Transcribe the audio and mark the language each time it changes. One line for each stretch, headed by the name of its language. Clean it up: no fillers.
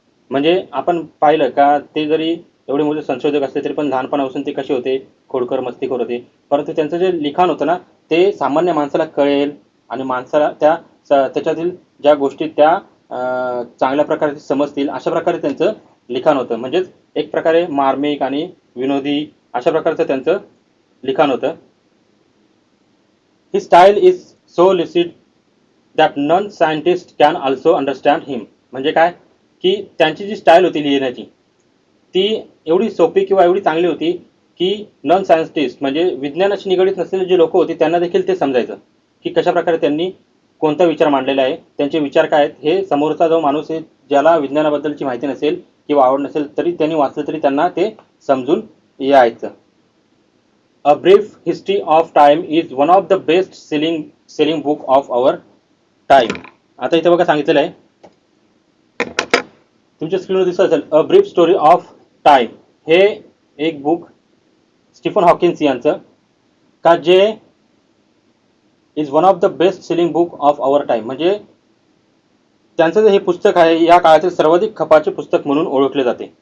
Marathi: म्हणजे आपण पाहिलं का ते जरी एवढे मोठे संशोधक असले तरी पण लहानपणापासून ते कसे होते, खोडकर मस्तीखोर होते, परंतु त्यांचं जे लिखाण होतं ना ते सामान्य माणसाला कळेल आणि माणसाला त्याच्यातील ज्या गोष्टी त्या चांगल्या प्रकारे समजतील अशा प्रकारे त्यांचं लिखाण होतं. म्हणजेच एक प्रकारे मार्मिक आणि विनोदी अशा प्रकारचं त्यांचं लिखाण होतं.
English: His style is so lucid that none scientist can also understand him.
Marathi: म्हणजे काय की त्यांची जी स्टाईल होती लिहिण्याची ती एवढी सोपी किंवा एवढी चांगली होती की नॉन सायन्टिस्ट म्हणजे विज्ञानाशी निगडीत नसलेले जे लोक होते त्यांना देखील ते समजायचं की कशा प्रकारे त्यांनी कोणता विचार मांडलेला आहे, त्यांचे विचार काय आहेत, हे समोरचा जो माणूस आहे ज्याला विज्ञानाबद्दलची माहिती नसेल किंवा आवड नसेल तरी त्यांनी वाचलं तरी त्यांना ते समजून यायचं.
English: A Brief History of Time is one of the best selling book of our time.
Marathi: आता इथे बघा सांगितलेलं आहे तुमच्या स्क्रीनवर दिसत असेल, a brief story of time. हे एक बुक स्टीफन हॉकिन्स यांचं का जे
English: Is one of the best selling book of our time.
Marathi: म्हणजे त्यांचं जे हे पुस्तक आहे या काळातील सर्वाधिक खपाचे पुस्तक म्हणून ओळखले जाते.